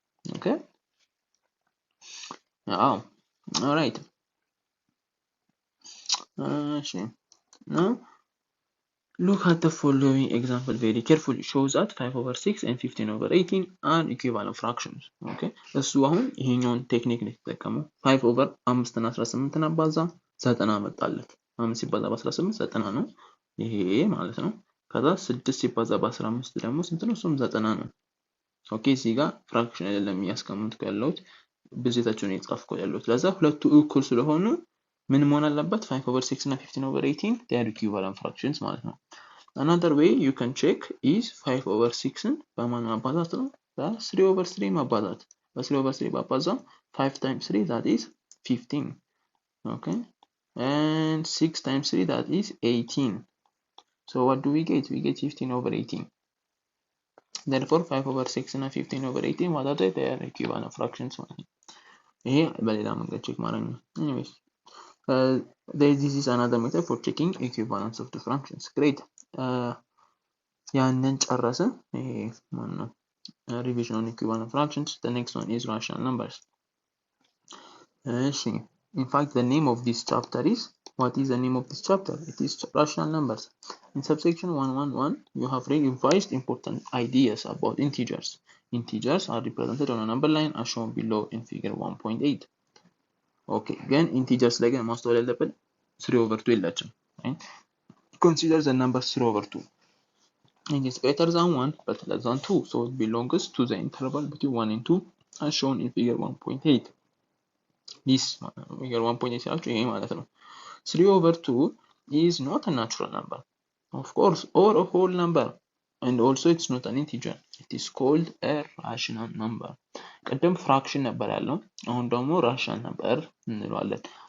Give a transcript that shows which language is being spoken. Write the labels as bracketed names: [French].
[English] Okay, now all right, now look at the following example very carefully. Shows that 5 over 6 and 15 over 18 are equivalent fractions. [Amharic] Okay, እሱ አሁን ይሄኛውን ቴክኒክ ነው የተጠቀመው። 5 over 5 እና 18 አባዛ 90 መጣለት። 5 ሲባዛ በ18 90 ነው ይሄ ማለት ነው። ከዛ 6 ሲባዛ በ15 ደግሞ ስንት ነው? እሱም 90 ነው። ኦኬ፣ እዚህ ጋር ፍራክሽን አይደለም ያስቀምጥኩ ያለሁት ብዜታቸውን እየጻፍኩ ያለሁት። ለዛ ሁለቱ እኩል ስለሆኑ ምን መሆን አለበት? [English] 5 over 6 እና 15 over 18 they are equivalent fractions [Amharic] ማለት ነው። [English] Another way you can check is 5 over 6ን [Amharic] በማን ማባዛት ነው? በ3 over 3 ማባዛት። [English] በ3 over 3 ባባዛው 5 times 3 that is 15. Okay, and 6 times 3 that is 18. So what do we get? We get 15 over 18. Therefore 5 over 6 እና 15 over 18 what are they? They are equivalent fractions [Amharic] ማለት ነው። ይሄ በሌላ መንገድ ቼክ ማድረግ ነው። Anyways, [English] this is another method for checking equivalence of the functions. Great. [Amharic] ያንን ጨረስን። ማነው [English] revision on equivalent fractions. The next one is rational numbers. In fact, the name of this chapter is, what is the name of this chapter? It is rational numbers. In subsection 111, you have revised important ideas about integers. Integers are represented on a number line as shown below in figure 1.8. Okay, again, integers like most of the 3/2 የላቸው. Right? Consider the number 3/2. It is greater than 1 but less than 2, so it belongs to the interval between 1 and 2 as shown in figure 1.8. This figure 1.8 actually 3/2 is not a natural number, of course, or a whole number, and also it's not an integer. It is called a rational number. [Amharic] ቅድም fraction ነበር ያለው, አሁን ደግሞ rational number እንለዋለን.